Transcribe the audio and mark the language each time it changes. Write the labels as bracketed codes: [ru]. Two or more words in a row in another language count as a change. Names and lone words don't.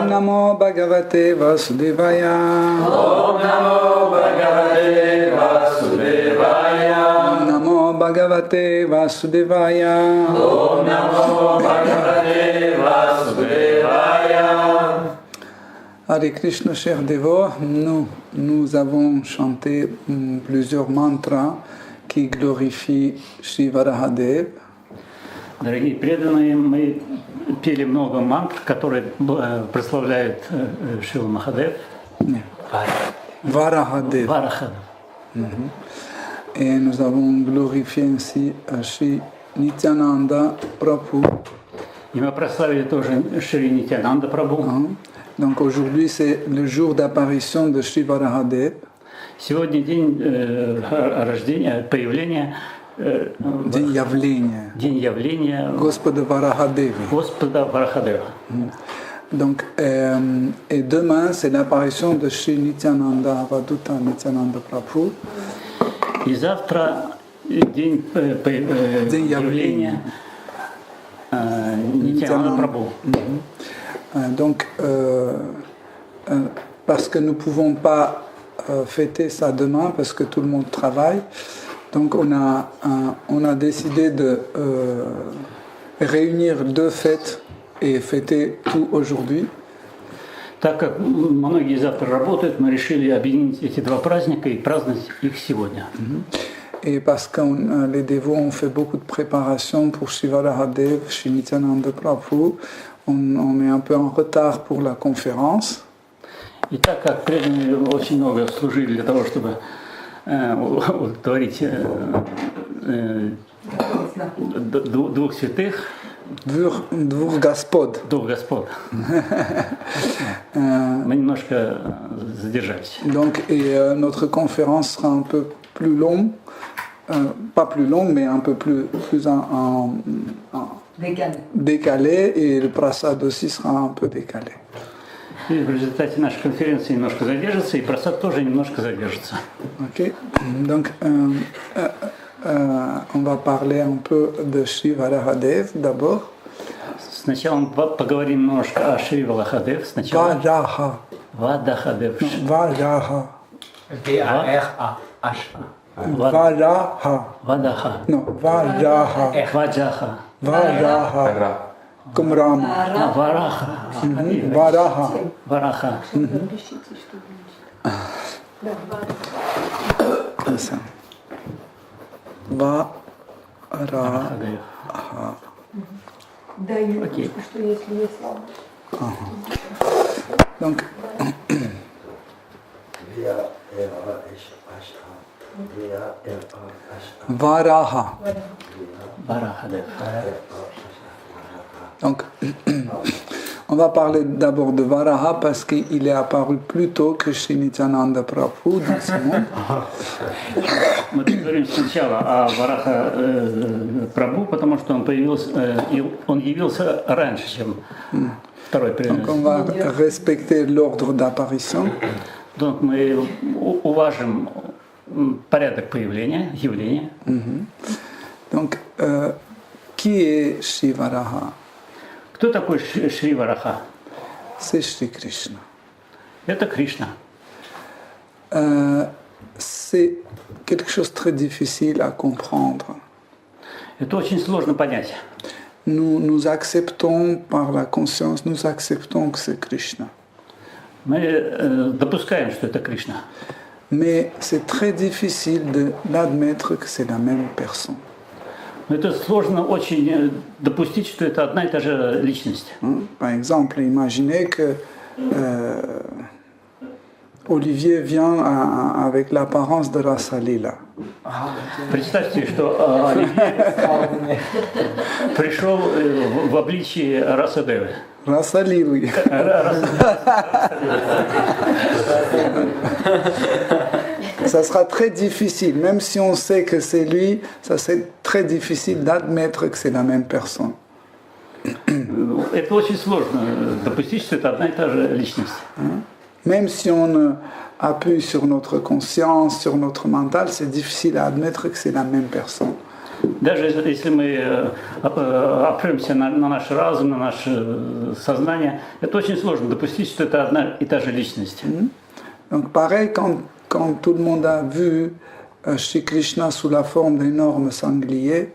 [sa] ॐ नमो भगवते वासुदेवाय. ॐ नमो भगवते वासुदेवाय. ॐ नमो भगवते वासुदेवाय. ॐ नमो भगवते वासुदेवाय. हरे कृष्ण, [fr] chers dévots, nous avons chanté plusieurs mantras qui glorifient Shri Varahadev. [ru] Дорогие преданные, мы пели много мантр, которые прославляют Шрила Махадев. Varahadev. Варахадев. [fr] Et nous avons glorifié ainsi Shri Nityananda Prabhu. [ru] И мы прославили тоже Шри Нитянанда Прабху. [fr] Donc aujourd'hui c'est le jour d'apparition de Shri Varahadev. [ru] Сегодня день рождения, появления, День явления. день явления Господа Varahadevi. Господа Варахадева. [fr] Donc, et demain, c'est l'apparition de Shri Nityananda Avaduta Nityananda Prabhu. [ru] И завтра день явления Нитянанда Прабху. [fr] Donc, parce que nous ne pouvons pas fêter ça demain, parce que tout le monde travaille, donc on a décidé de réunir deux fêtes et fêter tout aujourd'hui. [ru] Так как многие завтра работают, мы решили объединить эти два праздника и праздновать их сегодня. [fr] Et parce que les dévots ont fait beaucoup de préparations pour Shri Varahadev, Shri Nityananda Prabhu, on est un peu en retard pour la conférence. [ru] И так как преданные очень много служили для того, чтобы удовлетворить двух святых, Двух господ. двух господ, мы немножко задержались. [fr] Donc, et notre conférence sera un peu plus longue, pas plus longue, mais un peu plus décalée, et le prasad aussi sera un peu décalé. [ru] И в результате нашей конференции немножко задержится, и просад тоже немножко задержится. [fr] Ok. Donc, on va parler un peu de Shri Varahadev d'abord. [ru] Сначала мы поговорим немножко о Шри Варахадев. Сначала [fr] Varaha. [ru] Вадахадев. [fr] Varaha. V-A-R-A-H. Varaha. [ru] Вадаха. [fr] Non, Varaha. [ru] Ваджаха. [fr] Varaha. Comme Rama. [ru] Вараха. [fr] Varaha. [ru] Вараха. [fr] Comme ça. Varaha. [ru] Варахадев. Да, Юля, Окей. что если есть слава. [fr] Donc, Varaha. [ru] Варахадев. [fr] Donc, on va parler d'abord de Varaha parce qu'il est apparu plus tôt que Shri Nityananda Prabhu dans ce monde. [ru] Мы говорим сначала о Вараха Прабху, потому что он явился раньше, чем второй [fr] Donc, on [ru] преданный. [fr] va respecter l'ordre d'apparition. [ru] Donc мы уважим порядок появления, явления. [fr] Donc, qui est Shri Varaha? [ru] Кто такой Шри Вараха? [fr] C'est Shri Krishna. [ru] Это Кришна. [fr] C'est quelque chose de très difficile à comprendre. [ru] Это очень сложно понять. [fr] Nous acceptons par la conscience, nous acceptons que c'est Krishna. [ru] Мы допускаем, что это Кришна. [fr] Mais c'est très difficile d'admettre que c'est la même personne. [ru] Но это сложно очень допустить, что это одна и та же личность. [fr] Par exemple, imaginez que Olivier vient avec l'apparence de Rasalila. [ru] Представьте, что Оливье пришел в обличии Расадевы. [fr] Rasalili. Ça sera très difficile, même si on sait que c'est lui, ça c'est très difficile d'admettre que c'est la même personne. [ru] Это очень сложно допустить, что это одна и та же личность. [fr] même si on appuie sur notre conscience, sur notre mental, c'est difficile à admettre que c'est la même personne. [ru] Даже если мы опремся на наш разум, на наше сознание, это очень сложно допустить, что это одна и та же личность. [fr] Donc pareil, quand tout le monde a vu Shri Krishna sous la forme d'énormes sangliers,